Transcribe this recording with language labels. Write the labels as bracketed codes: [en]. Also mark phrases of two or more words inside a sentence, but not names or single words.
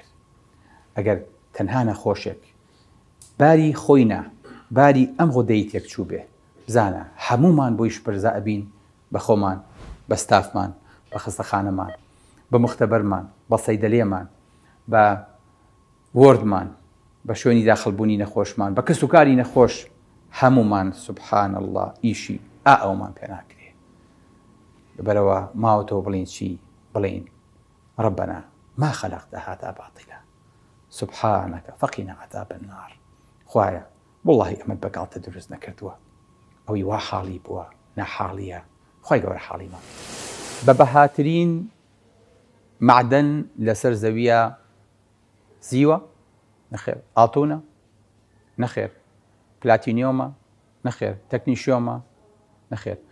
[ckb] ئەگەر تەنها نەخۆشێک باری خۆینە باری ئەم غودەی تێکچوو بێ بزانە هەمومان بۆی شپرزە ئەبین بە خۆمان بە ستافمان بە خستەخانەمان بە مختبەرمان بە سەیدەلێمان بە وردمان بە شوێنی داخڵبوونی نەخۆشمان بە کەس و کاری نەخۆش هەمومان [ar] سبحان الله [ckb] ئیشی ئەومان پێ ناکرێ لەبەرەوە ماوەتەوە بڵین چی بڵین [ar] ربنا ما خلقت هذا باطلا سبحانك فقنا عذاب النار [ckb] خوایە والله ئەمەت بەگاڵتە دروست نەکردووە ئەوی وا حاڵی بووە ناحاڵیە خی گەورە حاڵیمان بە بەهاترین معدن لەسەر زەویە زیوە نەخێر ئاتۆنە نەخێر پلاتینیۆمە نەخێر تەکنیشیۆمە نەخێر